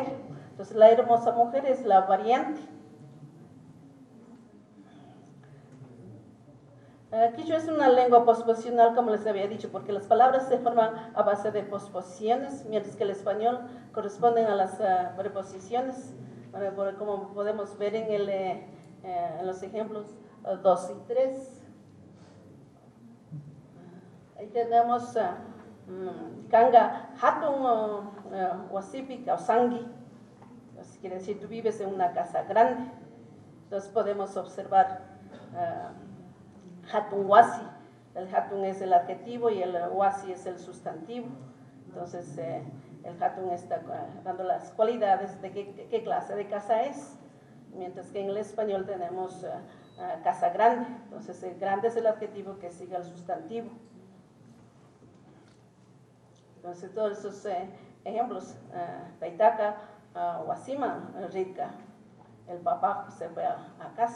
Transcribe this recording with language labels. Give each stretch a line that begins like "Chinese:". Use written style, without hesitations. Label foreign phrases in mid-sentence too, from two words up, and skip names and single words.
Spanish: Entonces la hermosa mujer es la variante. Quichua es una lengua posposicional, como les había dicho, porque las palabras se forman a base de posposiciones, mientras que el español corresponden a las preposiciones, como podemos ver en los ejemplos 2 y 3. Ahí tenemos
Quechua: kanga hatun wasipi kausangi.
Spanish: Entonces, quiere decir, tú vives en una casa grande. Entonces podemos observar
Quechua: hatun wasi.
Spanish: El hatun es el adjetivo y el wasi es el sustantivo. Entonces el hatun está dando las cualidades de qué clase de casa es. Mientras que en el español tenemos casa grande. Entonces el grande es el adjetivo que sigue al sustantivo. Entonces todos esos ejemplos,
Quechua: taitaka, wasima, rica,
Spanish: el papá se fue a casa.